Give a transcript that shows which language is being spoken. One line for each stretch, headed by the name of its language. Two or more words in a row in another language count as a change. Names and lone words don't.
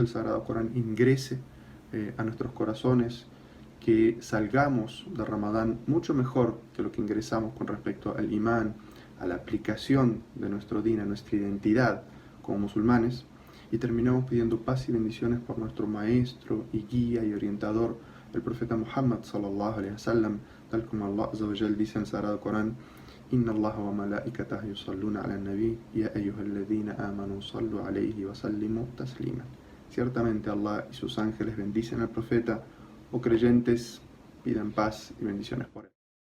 Spanish: del Sagrado Corán ingrese a nuestros corazones, que salgamos de Ramadán mucho mejor que lo que ingresamos con respecto al imán, a la aplicación de nuestro din, a nuestra identidad como musulmanes, y terminamos pidiendo paz y bendiciones por nuestro maestro y guía y orientador, el profeta Muhammad
Arabic: صلى الله عليه وسلم,
Spanish: tal como Allah
Arabic: عز وجل
Spanish: dice en el Sagrado Corán:
Arabic: إن الله وملائكته يصلون على النبي يا أيها الذين آمنوا صلوا عليه وسلموا تسليما.
Spanish: Ciertamente Allah y sus ángeles bendicen al profeta, o creyentes, pidan paz y bendiciones por él.